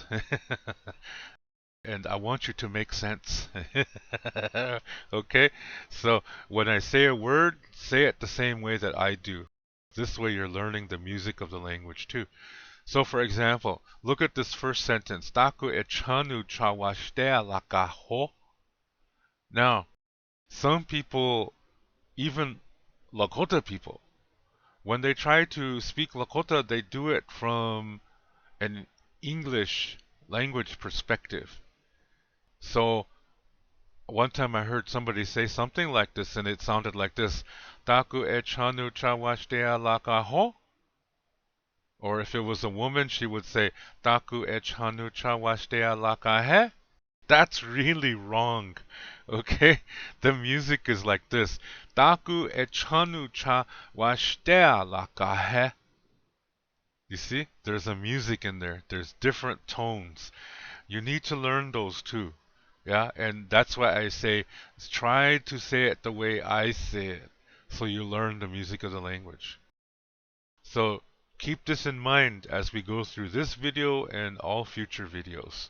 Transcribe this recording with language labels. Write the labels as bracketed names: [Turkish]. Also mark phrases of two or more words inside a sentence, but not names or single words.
[English] And I want you to make sense. Okay? So when I say a word, say it the same way that I do. This way you're learning the music of the language too. So for example, look at this first sentence. [Lakota] Taku e chanu chawashtea lakaho. [English] Now, Some people, even Lakota people, when they try to speak Lakota, they do it from an English language perspective. So one time I heard somebody say something like this, and it sounded like this: [Lakota] Taku e chanu chawashtea lakaho. [English] Or if it was a woman, she would say [Lakota] Taku e chanu chawashtea lakahe. [English] That's really wrong. Okay? The music is like this: [Lakota] Taku e chanu chawashtea lakahe. [English] You see? There's a music in there. There's different tones. You need to learn those too. Yeah, and that's why I say try to say it the way I say it so you learn the music of the language. So keep this in mind as we go through this video and all future videos.